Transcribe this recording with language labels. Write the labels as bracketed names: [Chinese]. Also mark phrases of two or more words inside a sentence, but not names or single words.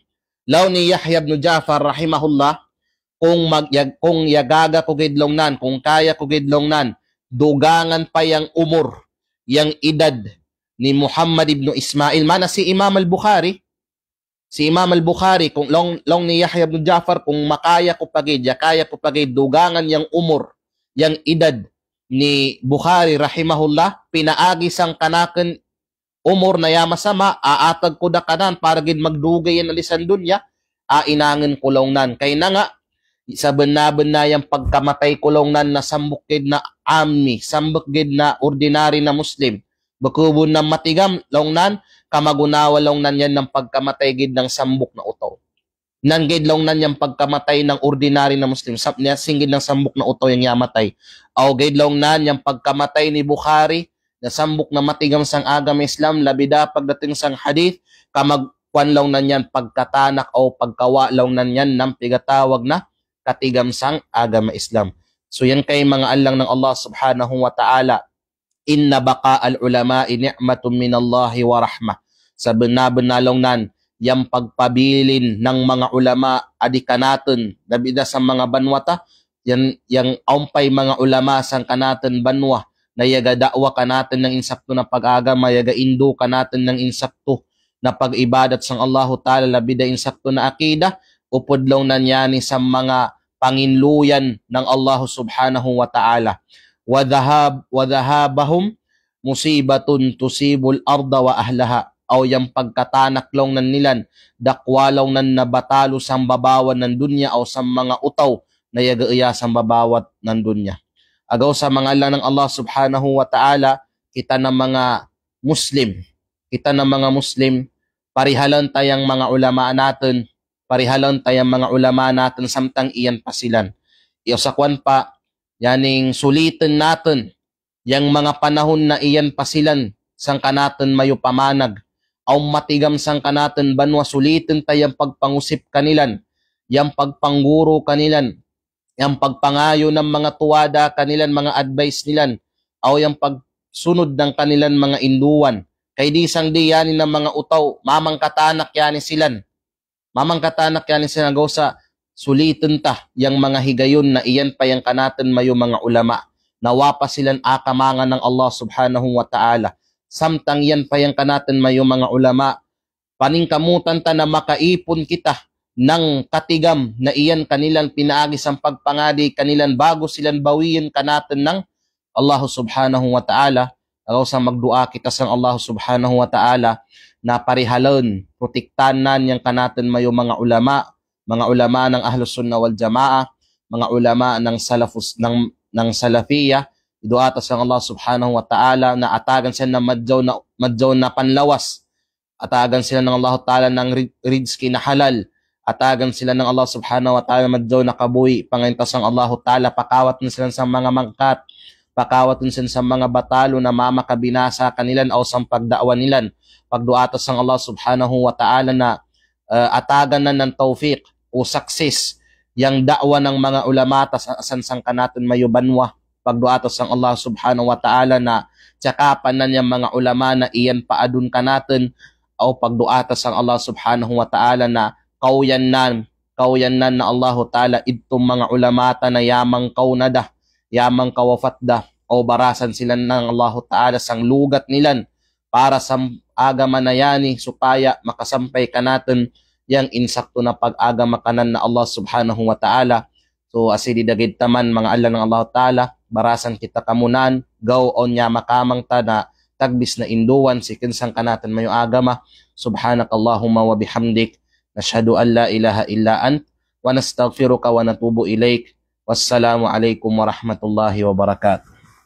[Kagan Kalagan] Law ni Yahya ibn Ja'far rahimahullah, kung yagaga ko gidlong nan, kung kaya ko gidlong nan, dugangan pa yang umur, yang edad ni Muhammad ibn Ismail, mana si Imam al-Bukhari, kung long ni Yahya ibn Ja'far, kung makaya ko pagid, dugangan yang umur, yang edad ni Bukhari rahimahullah, pinaagi sang kanaken umur na yamasama, aatag ko da kanan para gid magdugay yan alisan dunya, inangan kulong nan. Kay na nga, sa benabenayang pagkamatay kulong nan na sambok gid na ami, sambok gid na ordinary na Muslim. Bakubon na matigam, long nan, kamagunawa long nan yan ng pagkamatay gid ng sambok na utaw. Nan gid long nan yung pagkamatay ng ordinary na Muslim, singgid ng sambok na utaw yung yamatay. O gid long nan yung pagkamatay ni Bukhari, na sambok na matigam sang agama Islam, labida pagdating sang hadith, kamagkwanlaw na yan pagkatanak o pagkawalaw na yan ng pigatawag na katigam sang agama Islam. So yan kay mga alang ng Allah [Arabic] سبحانه وتعالى. إن بقاء العلماء نعمة من الله ورحمة. [Kagan Kalagan] Sa benar-benalong nan, yang pagpabilin ng mga ulama adi kanaton nabida sa mga banwata, yang aumpay mga ulama sang kanaton banwa na yaga dakwa kanaton ng insakto na pag-agama, yaga indo kanaton ng insakto na pag-ibadat sang Allahu Ta'ala, labida insakto na akida, upodlaw na niyani sa mga panginluyan ng Allah [Arabic] سبحانه وتعالى. وذهابهم مصيبة تصيب الأرض وأهلها. [Kagan Kalagan] Aw yung pagkatanak lang nan nilan, dakwalaw nan nabatalo sang babawan ng dunya aw sa mga utaw na yagaya sang babawat ng dunya. Agaw sa mga ala ng Allah [Arabic] سبحانه وتعالى, [Kagan Kalagan] kita na mga Muslim, parihalan tayang mga ulama natin, samtang iyan pasilan. Iosakwan pa, yaning sulitin natin, yang mga panahon na iyan pasilan, sang kanatin mayo pamanag, aw matigam sang kanatin banwa sulitin tayang pagpangusip kanilan, yang pagpangguro kanilan, yang pagpangayo ng mga tuwada kanilan, mga advice nilan, aw yang pagsunod ng kanilan mga induan. Kay di sang di yani ng mga utaw, mamang katanak yani silan gaw sa sulitin ta, yang mga higayon na iyan pa yang kanatin mayo mga ulama, nawapa silan akamangan ng Allah [Arabic] سبحانه وتعالى. [Kagan Kalagan] Samtang yan pa yang kanatin mayo mga ulama, paningkamutan ta na makaipon kita ng katigam na iyan kanilang pinaagis ang pagpangadi kanilang bago silang bawiin kanatin ng Allah [Arabic] سبحانه وتعالى. [Kagan Kalagan] Agaw sa magdua kita sang Allah [Arabic] سبحانه وتعالى [Kagan Kalagan] na parihalon, protektanan yang kanatin mayo mga ulama ng [Arabic] أهل السنة والجماعة, [Kagan Kalagan] mga ulama ng Salafiyah. Iduata sa Allah [Arabic] سبحانه وتعالى [Kagan Kalagan] na atagan sila na madjaw na panlawas. Atagan sila ng Allah ta'ala ng rizki na halal. Atagan sila ng Allah [Arabic] سبحانه وتعالى [Kagan Kalagan] madjaw na kabuhi. Pangintas ang Allah ta'ala, pakawat na sila sa mga mangkat. Pakawat na sila sa mga batalo na mamakabinasa kanilan o sa pagdaawan nilan. Pagduata sa Allah [Arabic] سبحانه وتعالى [Kagan Kalagan] na atagan na ng tawfiq o success yang da'wa ng mga ulama sang kanaton mayo banwa. Pagduatos sang Allah [Arabic] سبحانه وتعالى [Kagan Kalagan] na tsakapan na niya mga ulama na iyan paadun ka natin, o pagduatos sang Allah [Arabic] سبحانه وتعالى [Kagan Kalagan] na kauyan na Allah ta'ala itong mga ulamata na yamang kaunada, yamang kawafat da, o barasan sila ng Allah ta'ala sang lugat nilan para sa agama na yani supaya makasampay ka natin yang insakto na pag-agama kanan na Allah subhanahu wa ta'ala. So asidi dagid taman mga ala ng Allah ta'ala, barasan kita kamunan, gaw on nya makamang ta na tagbis na induan, sikin sang kanatan mayo agama. [Arabic] سبحانك اللهم وبحمدك، نشهد أن لا إله إلا أنت، ونستغفرك ونتوب إليك. والسلام عليكم ورحمة الله وبركاته.